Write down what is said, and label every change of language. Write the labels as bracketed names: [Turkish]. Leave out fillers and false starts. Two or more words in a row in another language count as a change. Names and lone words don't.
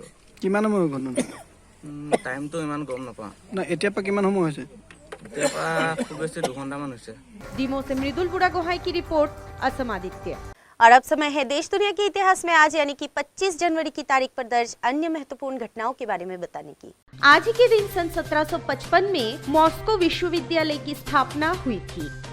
[Assamese] কিমান সময় হ'ল টাইমটো ইমান গম নাপাওঁ না এতিয়া পৰা কিমান সময় হৈছে এতিয়া পৰা খুব বেছি 2 ঘণ্টামান হৈছে। [Hindi] डीमो से मृदुल बुरा गोहाई की रिपोर्ट, असम आदित्य। और अब समय है देश दुनिया के इतिहास में आज यानी कि 25 जनवरी की तारीख पर दर्ज अन्य महत्वपूर्ण घटनाओं के बारे में बताने की। आज ही के दिन सन 1755 में मॉस्को विश्वविद्यालय की स्थापना हुई थी।